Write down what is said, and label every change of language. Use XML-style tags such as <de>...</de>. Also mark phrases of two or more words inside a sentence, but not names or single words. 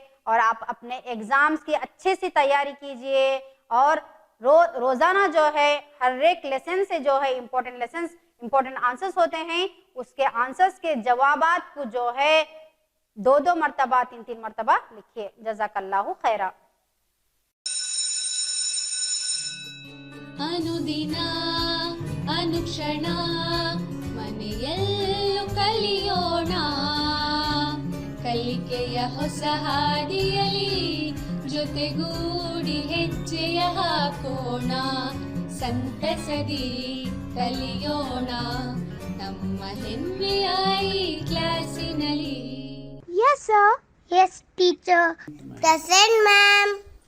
<ur>اور آپ اپنے ایگزامز کی اچھے سے تیاری کیجیے اور روزانہ جو ہے ہر ایک لیسن سے جو ہے</ur> <en>important answers</en> <ur>ہوتے ہیں، اس کے آنسرز کے جوابات کو جو ہے 2 مرتبہ 3 مرتبہ لکھیے.</ur> <ar>جزاك الله خيرا.</ar> <kn>ಅನುದಿನ ಅನುಕ್ಷಣ ಮನೆಯಲ್ಲೂ ಕಲಿಯೋಣ, ಕಲಿಕೆಯ ಹೊಸ ಹಾದಿಯಲಿ ಜೊತೆಗೂಡಿ ಹೆಜ್ಜೆಯ ಹಾಕೋಣ, ಸಂತಸದಿ ಕಲಿಯೋಣ ನಮ್ಮ ಹೆಮ್ಮೆಯ ಈ ಕ್ಲಾಸಿನಲ್ಲಿ.</kn> <en>Yes, sir. Yes, teacher. Present, ma'am.</en>